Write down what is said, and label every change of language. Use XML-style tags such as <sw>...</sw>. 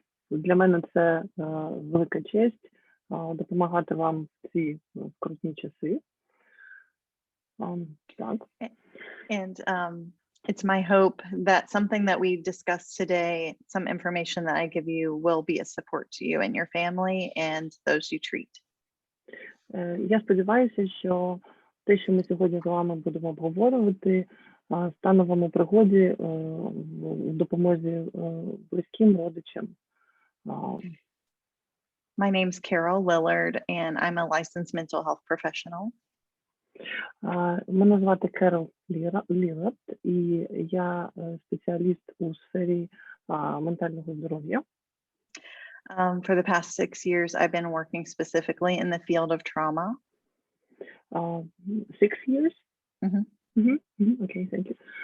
<uk>Для мене це велика честь допомагати вам в ці скрутні часи. Так.</uk> <en>And it's my hope that something that we discussed today, some information that I give you, will be a support to you and your family and those you treat.</en> <uk>Я сподіваюся, що те, що ми сьогодні з вами будемо обговорювати, стане вам у пригоді в допомозі близьким родичам.</uk> <en>My name's Kerol ЛІлард, and I'm a licensed mental health professional.</en> <uk>Мене звати Керол ЛІлард, і я спеціаліст у сфері ментального здоров'я.</uk> <en>For the past 6 years, I've been working specifically in the field of trauma. 6 years? Окей, thank you.</en>